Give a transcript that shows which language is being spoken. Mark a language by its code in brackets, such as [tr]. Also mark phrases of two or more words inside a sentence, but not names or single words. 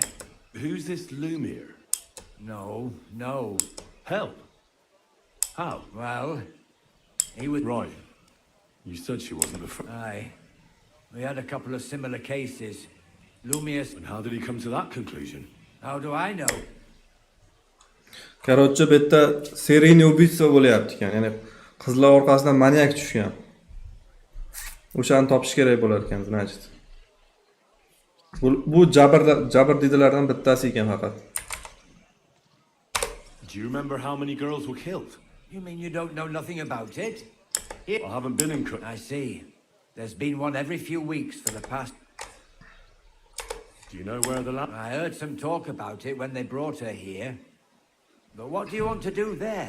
[en] Who's this Lumiere? No. Help. How? Well, he was... Right. You said she wasn't the first. Aye. We had a couple of similar cases. Lumiere's... And how did he come to that conclusion? How do I know? [uz] Короче, bu yerda [ru] серийный убийца [uz] bo'lyapti ekan. Ya'ni qizlar orqasidan manyak tushgan. O'shani topish kerak bo'lar ekan, значит. Bu jabrdiydalardan bittasi ekan faqat. [en] Do you remember how many girls were killed? You mean you don't know nothing about it? I haven't been in I see. There's been one every few weeks for the past... Do you know where the I heard some talk about it when they brought her here. But what do you want to do there?